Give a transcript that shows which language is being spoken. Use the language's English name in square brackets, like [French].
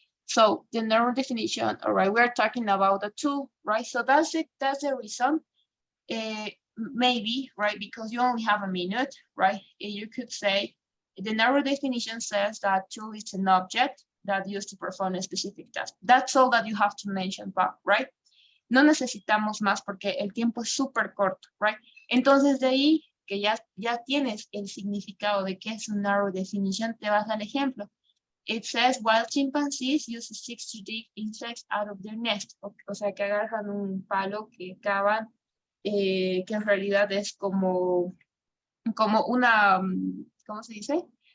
[English] So the narrow definition, all right, we're talking about the tool, right? So that's it, that's the reason, maybe, right, because you only have a minute, right? You could say, the narrow definition says that tool is an object that used to perform a specific task. That's all that you have to mention, right? [Spanish] No necesitamos más porque el tiempo es súper corto, right? Entonces de ahí que ya tienes el significado de qué es un narrow definition, te vas al ejemplo. [English] It says, wild chimpanzees use sticks to dig insects out of their nest. [Spanish] O sea, que agarran un palo que cavan, que en realidad es como una, ¿cómo se dice?